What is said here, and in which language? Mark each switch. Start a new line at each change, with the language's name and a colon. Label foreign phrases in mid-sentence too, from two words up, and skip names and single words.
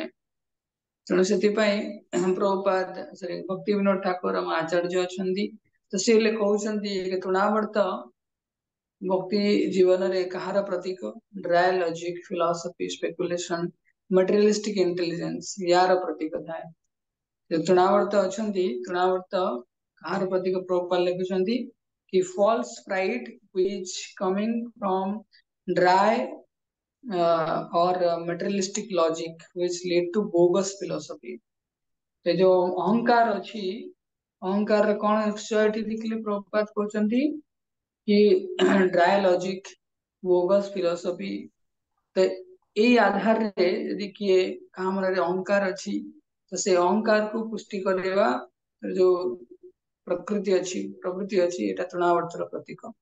Odia: ତେଣୁ ସେଥିପାଇଁ ପ୍ରଭୁପାଦ ଭକ୍ତି ବିନୋଦ ଠାକୁର ଆମ ଆଚାର୍ଯ୍ୟ ଅଛନ୍ତି, ତ ସେ ହେଲେ କହୁଛନ୍ତି ତୃଣାବର୍ତ ଭକ୍ତି ଜୀବନରେ କାହାର ପ୍ରତୀକ,
English: dry logic, philosophy, speculation, materialistic intelligence
Odia: ୟାର ପ୍ରତୀକ ଥାଏ। ତୃଣାବର୍ତ ଅଛନ୍ତି, ତୃଣାବର୍ତ କାହାର ପ୍ରତୀକ ପ୍ରଭୁପାଦ ଲେଖୁଛନ୍ତି କି
English: false pride which coming from dry or materialistic logic which lead to bogus philosophy।
Odia: ସେ ଯୋଉ ଅହଙ୍କାର ଅଛି, ଅହଙ୍କାରରେ କଣ ଏଠି ଦେଖିଲେ ପ୍ରଭୁପାଦ କହୁଛନ୍ତି କି
English: dry logic, bogus philosophy.
Odia: ତ ଏଇ ଆଧାରରେ ଯଦି କିଏ କାହା ମନରେ ଅହଙ୍କାର ଅଛି, ତ ସେ ଅହଙ୍କାରକୁ ପୁଷ୍ଟି କରିବା ଯୋଉ ପ୍ରବୃତ୍ତି ଅଛି, ଏଇଟା ତୃଣାବର୍ତର ପ୍ରତୀକ।